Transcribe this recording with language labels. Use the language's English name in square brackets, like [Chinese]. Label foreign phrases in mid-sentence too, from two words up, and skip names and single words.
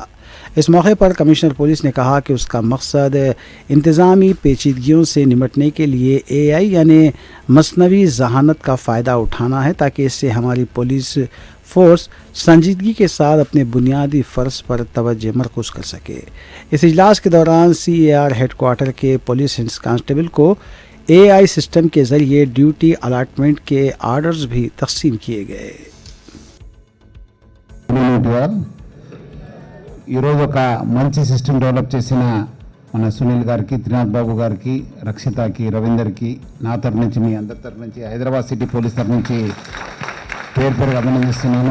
[Urdu] اس موقع پر کمشنر پولیس نے کہا کہ اس کا مقصد انتظامی پیچیدگیوں سے نمٹنے کے لیے AI یعنی مصنوعی ذہانت کا فائدہ اٹھانا ہے، تاکہ اس سے ہماری [English] police force [Urdu] سنجیدگی کے ساتھ اپنے بنیادی فرض پر توجہ مرکوز کر سکے۔ اس اجلاس کے دوران CAR [English] head quarter [Urdu] کے [English] police constable [Urdu] کو [English] AI system [Urdu] کے ذریعے [English] duty allotment [Urdu] کے آرڈرز بھی تقسیم کیے گئے۔ [Telugu] ఈరోజు ఒక మంచి [English] system develop [Telugu] చేసిన మన సునీల్ గారికి, త్రినాథ్ బాబు గారికి, రక్షితకి, రవీందర్కి నా తరఫు నుంచి, మీ అందరి తరఫు నుంచి, హైదరాబాద్ [English] city police [Telugu] తరఫు నుంచి పేరు పేరుగా అభినందిస్తున్నాను.